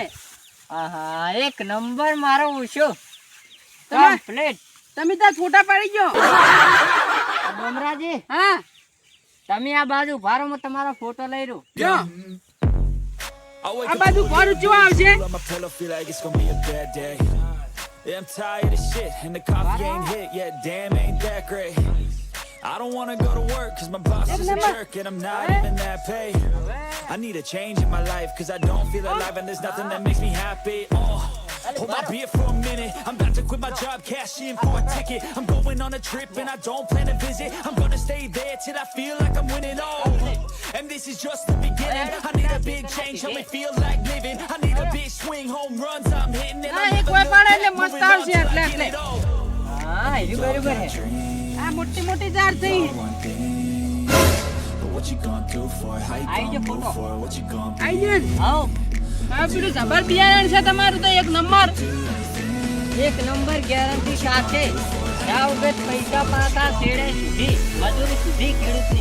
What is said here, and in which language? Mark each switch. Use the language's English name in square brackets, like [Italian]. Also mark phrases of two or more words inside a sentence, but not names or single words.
[Gujarati] આહા એક નંબર મારો ઓછો તમે કમ્પ્લીટ તમે ત્યાં ફોટા પાડી ગયો ડોમરાજી હા તમે આ બાજુ ભારોમાં તમારો ફોટો લઈ રહ્યો જો આ બાજુ ઘર ઊંચું આવશે [English] I'ma pull up, feel like it's gonna be a bad day. Yeah, I'm tired of shit, and the coffee ain't hit yet. Damn, ain't that great. I don't wanna go to work, cause my boss is a jerk, and I'm not even that paid. I need a change in my life, cause I don't feel alive, and there's nothing that makes me happy. Hold my beer for a minute. I'm about to quit my job, cash in for a ticket. I'm going on a trip, and I don't plan to visit. I'm gonna stay there till I feel like I'm winning. And this is just the beginning. I need a big change, help me feel like living. I need a big swing, home runs I'm hitting, and I'm [Gujarati] એક વાર પાડે એટલે મસ્ત આવશે એટલે એટલે હા એ બરોબર છે આ મોટી મોટી ઝાડ થઈ [English] But what you gonna do for it? How you [Gujarati] આઈ [English] gonna [Gujarati] જો [English] move [Gujarati] ફોટો [English] for it? What you gonna be? [Gujarati] આવી ગયું ને? આવો આ પેલું જબર બિયારણ છે તમારું તો એક નંબર એક નંબર ગેરંટી સાથે ના ઉગે તો પૈસા પાછા છેડે સુધી મજૂરી સુધી ખેડૂતની